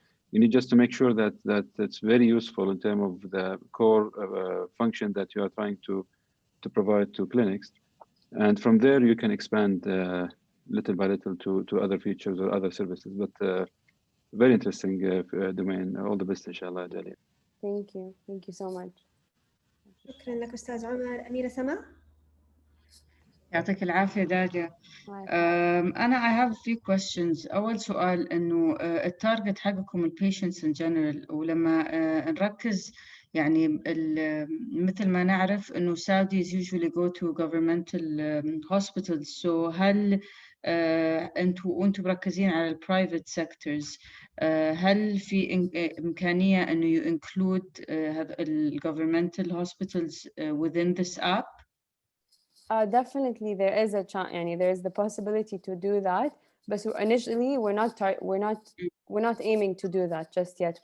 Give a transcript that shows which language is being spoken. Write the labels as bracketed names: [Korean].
[English] You need just to make sure that it's very useful in terms of the core function that you are trying to provide to clinics, and from there you can expand little by little to other features or other services. But very interesting domain. All the best, inshallah, Dalia. Thank you so much. [Arabic] شكرا لك أستاذ عمر. أميرة سما. يعطيك العافية داليا. [English] أنا I have a few questions. [Arabic] أول سؤال إنه التارجت حقكم patients in general، ولما نركز يعني مثل ما نعرف إنه Saudis usually go to governmental hospitals. [English] So هل أنتوا مركزين على private sectors؟ هل في إمكانية إنه you include governmental hospitals within this app؟ Definitely there is a chance, there is the possibility to do that, but so initially we're not aiming to do that just yet.